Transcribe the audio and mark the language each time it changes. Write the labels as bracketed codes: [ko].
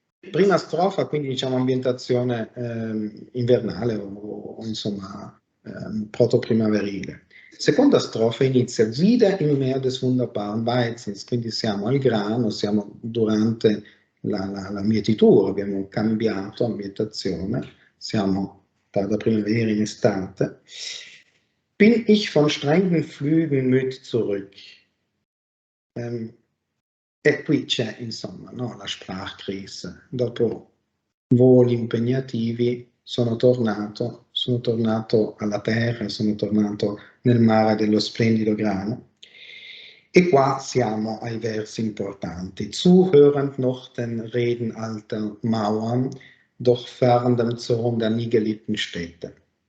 [it] Prima strofa, quindi diciamo ambientazione invernale o insomma proto-primaverile. Seconda strofa inizia [de] wieder im Meer des wunderbaren Weizens, [it] quindi siamo al grano, siamo durante la mietitura, abbiamo cambiato ambientazione, siamo da primavera in estate. [de] Bin ich von strengen Flügen müd zurück. [it] E qui c'è, insomma, no, la Sprachkrise. Dopo voli impegnativi sono tornato alla terra, sono tornato nel mare dello splendido grano. E qua siamo ai versi importanti. [de] Zuhörend noch den Reden alter Mauern, doch fern dem Zorn der nie geliebten Städte.